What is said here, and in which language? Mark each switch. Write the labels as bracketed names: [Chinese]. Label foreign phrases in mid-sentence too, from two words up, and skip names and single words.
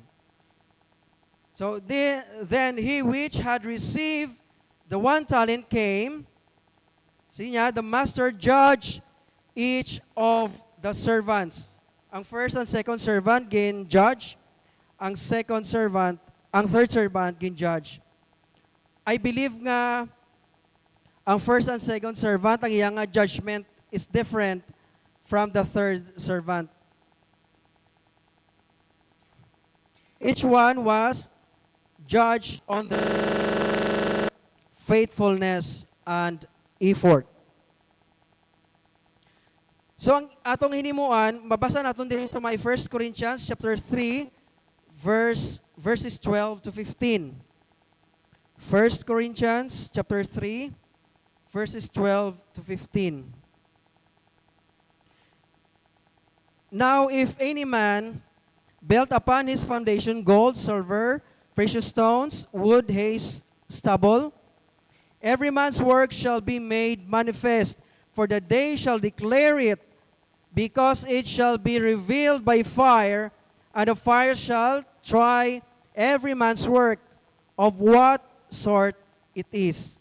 [English] So then he which had received the 1 talent came. See niya, the master judged each of the servants. [Hiligaynon] Ang [English] first and second servant [Hiligaynon] gin judge. Ang [English] third servant [Hiligaynon] gin judge. [English] I believe [Hiligaynon] nga ang [English] first and second servant, [Hiligaynon] ang iyang [English] judgment is different from the third servant. Each one was judged on the faithfulness and effort. [Hiligaynon] So ang atong hinimuan, mabasa naton din sa [English] my 1 Corinthians chapter 3 verses 12 to 15. 1 Corinthians chapter 3 verses 12 to 15. Now if any man built upon his foundation gold, silver, precious stones, wood, hay, stubble, every man's work shall be made manifest, for the day shall declare it, because it shall be revealed by fire, and the fire shall try every man's work of what sort it is.